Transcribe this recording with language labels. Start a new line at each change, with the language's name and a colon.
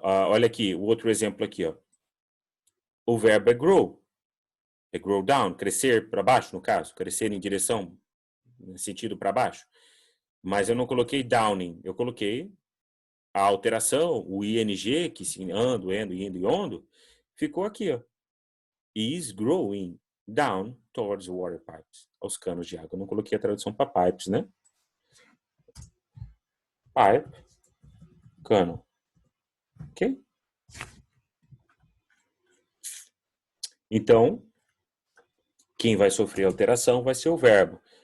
Portuguese: Olha aqui, o outro exemplo aqui. Ó. O verbo é grow. É grow down. Crescer para baixo, no caso. Crescer em direção, no sentido para baixo. Mas eu não coloquei downing. Eu coloquei a alteração, o ing, que se ando, indo e ondo, ficou aqui, ó.
English: Is growing down towards water pipes.
Portuguese: Aos canos de água. Eu não coloquei a tradução para pipes, né? Pipe, cano. Ok? Então, quem vai sofrer alteração vai ser o verbo.